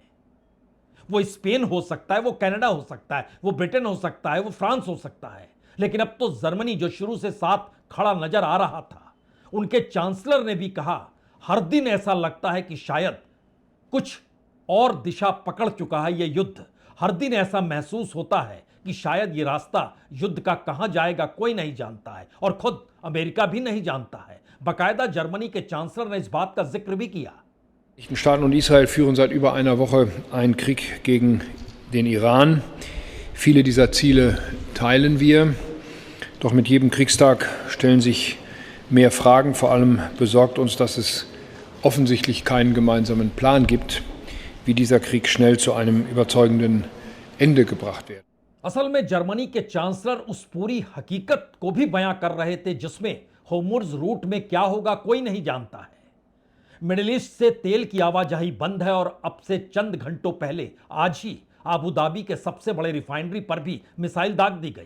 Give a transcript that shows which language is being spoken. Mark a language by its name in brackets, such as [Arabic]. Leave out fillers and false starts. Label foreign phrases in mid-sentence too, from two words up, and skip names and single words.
[Hindi] वो स्पेन हो सकता है, वो कनाडा हो सकता है, वो ब्रिटेन हो सकता है, वो फ्रांस हो सकता है, लेकिन अब तो जर्मनी जो शुरू से साथ खड़ा नजर आ रहा था, उनके चांसलर ने भी कहा, हर दिन ऐसा लगता है कि शायद कुछ और दिशा पकड़ चुका है ये युद्ध। हर दिन ऐसा महसूस होता है कि शायद ये रास्ता युद्ध का कहां जाएगा कोई नहीं जानता है, और खुद अमेरिका भी नहीं जानता है। बाकायदा जर्मनी के चांसलर ने इस बात का जिक्र भी किया। [German] Die Vereinigten Staaten und Israel führen seit über einer Woche einen Krieg gegen den Iran. Viele dieser Ziele teilen wir. Doch mit jedem Kriegstag stellen sich mehr Fragen. Vor allem besorgt uns, dass es offensichtlich keinen gemeinsamen Plan gibt, wie dieser Krieg schnell zu einem überzeugenden Ende gebracht wird. [Hindi] असल में जर्मनी के चांसलर उस पूरी हकीकत को भी बयां कर रहे थे जिसमें होर्मुज़ रूट में क्या होगा कोई नहीं जानता है। मिडिल ईस्ट से तेल की आवाजाही बंद है और अब से चंद घंटों पहले आज ही अबू धाबी के सबसे बड़े रिफाइनरी पर भी मिसाइल दाग दी गई।